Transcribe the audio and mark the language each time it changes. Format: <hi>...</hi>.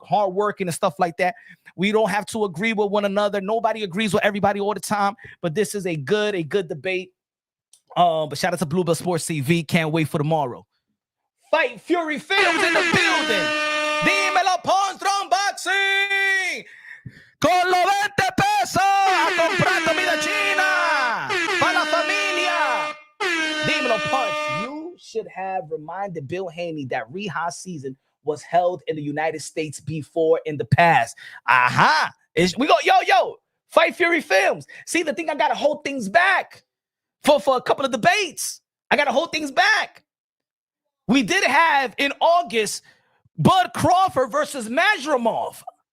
<en>Hard working and stuff like that. We don't have to agree with one another. Nobody agrees with everybody all the time, but this is a good debate. But shout out to Blue Blood Sports TV. Can't wait for tomorrow. Fight Fury Films in the building.</en> <es>Dímelo, Pawn Strong Boxing. Con los 20 pesos a comprar comida china para la familia. Dímelo, Punch.</es> <en>You should have reminded Bill Haney that Reha season was held in the United States before in the past. We go, yo, Fight Fury Films. See, the thing, I got to hold things back for a couple of debates. I got to hold things back. We did have in August Bud Crawford versus Mazrimov.</en>